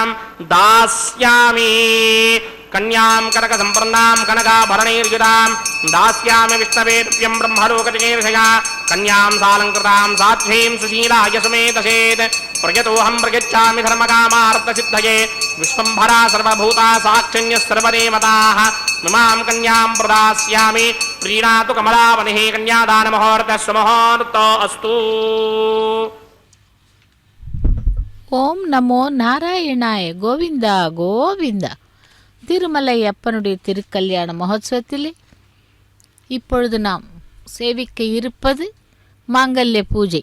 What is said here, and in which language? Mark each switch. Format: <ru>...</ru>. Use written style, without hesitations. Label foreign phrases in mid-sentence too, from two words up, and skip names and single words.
<sa>दास्यामि कन्यां कनक संप्रन्नां कनकाभरणैर्युतां दास्यामि विष्णवे तुभ्यं ब्रह्मलोकजगेर्षया कन्यां सालङ्कृतां साध्वीं सुशीलाय सुमेधसेत् प्रयतोऽहं प्रयच्छामि धर्मकामार्थसिद्धये विश्वम्भरा सर्वभूता साक्षिण्यः सर्वदेवताः मिमां कन्यां प्रदास्यामि प्रीणातु कमलावनिः कन्यादानमुहूर्तः सुमुहूर्तो अस्तु। ॐ नमो नारायणाय गोविन्दा गोविन्दा.</sa> <ta>திருமலை அப்பனுடைய திருக்கல்யாண மகோத்சவத்திலே இப்பொழுது நாம் சேவிக்க இருப்பது மாங்கல்ய பூஜை.</ta>